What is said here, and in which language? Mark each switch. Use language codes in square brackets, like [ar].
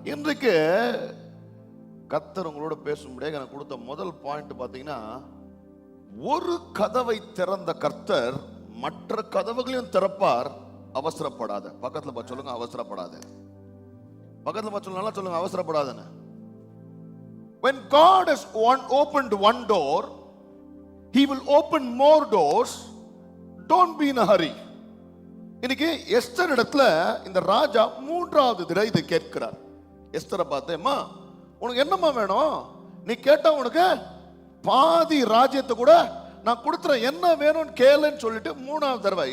[ta] இன்றைக்கு கர்த்தர் உங்களோட பேசும்படியாக எனக்கு கொடுத்த முதல் பாயிண்ட் பார்த்தீங்கன்னா, ஒரு கதவை திறந்த கர்த்தர் மற்ற கதவுகளையும் திறப்பார். அவசரப்படாத. பக்கத்துல பார்த்து சொல்லுங்க, அவசரப்படாத. பக்கத்துல பார்த்து சொல்லுங்க, சொல்லுங்க, அவசரப்படாதன்னு. [en] When God has opened one door, He will open more doors. Don't be in a hurry. [ta] இன்னைக்கு எஸ்தர் இடத்துல இந்த ராஜா 3வது தடவை இதை கேட்கிறார். எஸ்தரை பார்த்தேம்மா, உனக்கு என்னம்மா வேணும்? நீ கேட்டா உனக்கு பாதி ராஜ்யத்தை கூட நான் கொடுத்துறேன், என்ன வேணும்னு கேளுன்னு சொல்லிட்டு 3வது தடவை.